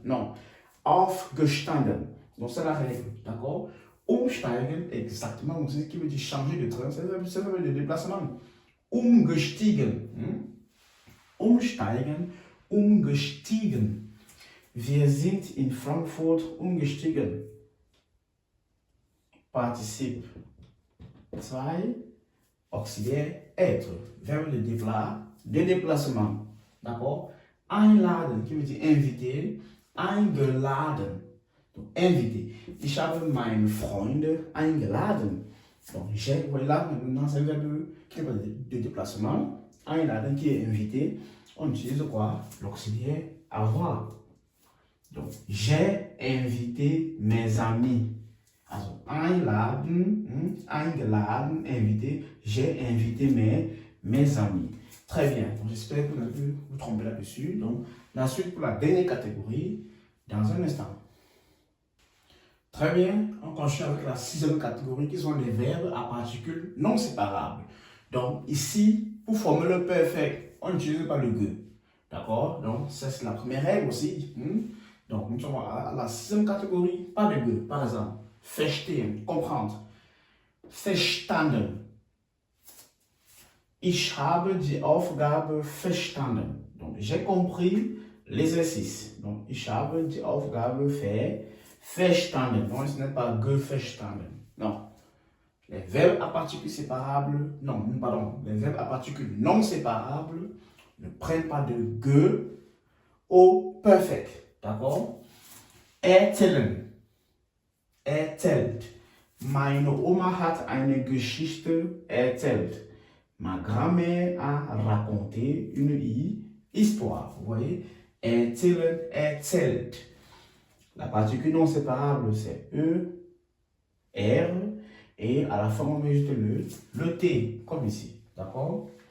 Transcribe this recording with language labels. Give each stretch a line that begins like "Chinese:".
French: Non, aufgestanden. Donc, c'est la règle. D'accord? Umsteigen, exactement, c'est ce qui veut dire changer de train. C'est le verbe de déplacement. Umgestiegen.
German: Umsteigen, umgestiegen. Wir sind in Frankfurt umgestiegen.
French: Participe 2, auxiliaire être. Verbe de déplacement. D'accord? Einladen, qui veut dire inviter. Eingeladen. Donc, inviter.
German: Ich habe meine Freunde eingeladen.
French: Donc, j'ai, voilà, maintenant, c'est un verbe qui est de déplacement. Einladen qui est invité. On utilise quoi? L'auxiliaire avoir. Donc, j'ai invité mes amis. Also, eingeladen, invité. J'ai invité mes amis. Très bien. J'espère que vous avez pu vous tromper là-dessus. Donc, la suite pour la dernière catégorie, dans un instant. Très bien, on continue avec la sixième catégorie qui sont les verbes à particules non séparables. Donc ici, pour former le perfect, on n'utilise pas le ge. D'accord? Donc c'est la première règle aussi. Donc nous sommes à la sixième catégorie, pas de ge. Par exemple, verstehen, comprendre. Verstanden.
German: Ich habe die Aufgabe verstanden.
French: Donc j'ai compris l'exercice.
German: Donc ich habe die Aufgabe verstanden.
French: Non, ce n'est pas geverstanden. Non. Les verbes à particules séparables, non, pardon, les verbes à particules non séparables ne prennent pas de ge au perfect. D'accord? Erzählen. Erzählt.
German: Meine Oma hat eine Geschichte erzählt.
French: Ma grand-mère a raconté une histoire. Vous voyez? Erzählen, erzählt. La particule non séparable, c'est E, R. Et à la fin, on met juste le T, comme ici. D'accord?